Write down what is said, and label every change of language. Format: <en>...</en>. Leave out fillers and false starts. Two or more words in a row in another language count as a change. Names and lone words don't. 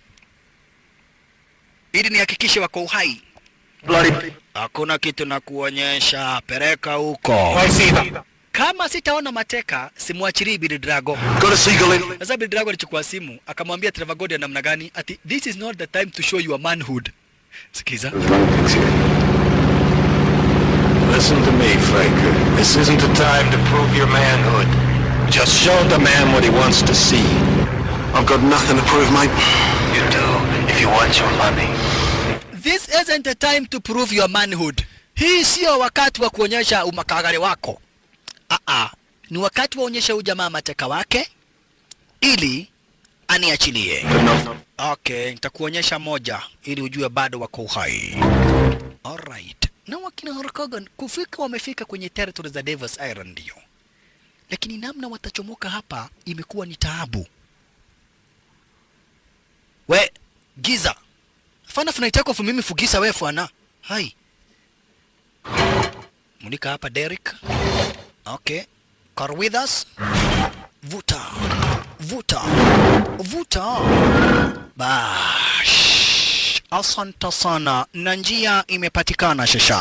<sw>Ili nihakikishe wako uhai. Hakuna kitu na kuonyesha, pereka huko. Kama sitaona mateka, simuachirii Billy Drago. Sasa Billy Drago alichukua simu, akamwambia Trevor Goddard namna gani, ati</sw> <en>this is not the time to show your manhood.</en> <sw>Sikiza.</sw> <en>Listen to me, Franker. This isn't a time to prove your manhood. Just show the man what he wants to see. I've got nothing to prove, mate. You do, if you want your money. This isn't a time to prove your manhood.</en> <sw>Hii sio wakati wa kuonyesha umakagari wako. Ni wakati wa onyesha ujamaa mateka wake ili aniachilie. Okay, nitakuonyesha moja ili ujue bado wako uhai. Alright. Na wakina Hulk Hogan kufika wamefika kwenye territory za Devil's Iron ndio. Lakini namna watachomoka hapa imekuwa ni taabu. We, giza. Fana funaitako Fumimi fugisa we fwana. Hai. Munika hapa Derek. Okay. Carl Weathers. Vuta. Bash. Asante sana. Na njia imepatikana shasha.</sw>